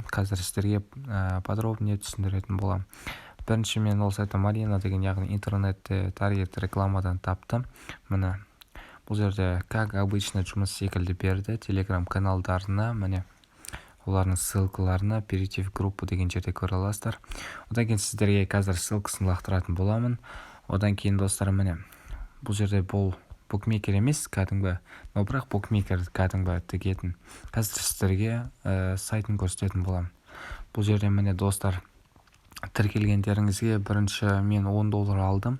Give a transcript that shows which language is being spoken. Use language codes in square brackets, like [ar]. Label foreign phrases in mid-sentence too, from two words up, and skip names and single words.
[kk] Қазір сіздерге подробнее түсіндіретін болам. Бірінші мен ол сайтта Marina деген, яғни интернетте таргет рекламадан таптым. Міне бұл жерде [ru] как обычно [kk] жұмыс секілді берді. Телеграм каналдарына, міне олардың ссылкаларына [ru] перейти в группу [kk] деген жерде көре аласыздар. Одан кейін сіздерге қазір ссылкасын лақтыратын боламын. Одан кейін достар, міне бұл жерде бұл букмекер емес, кәдімгі, но бірақ букмекер кәдімгі тігетін. Қазір сіздерге сайтын көрсететін боламын. Бұл жерде міне достар, тіркелгендеріңізге бірінші мен $10 алдым.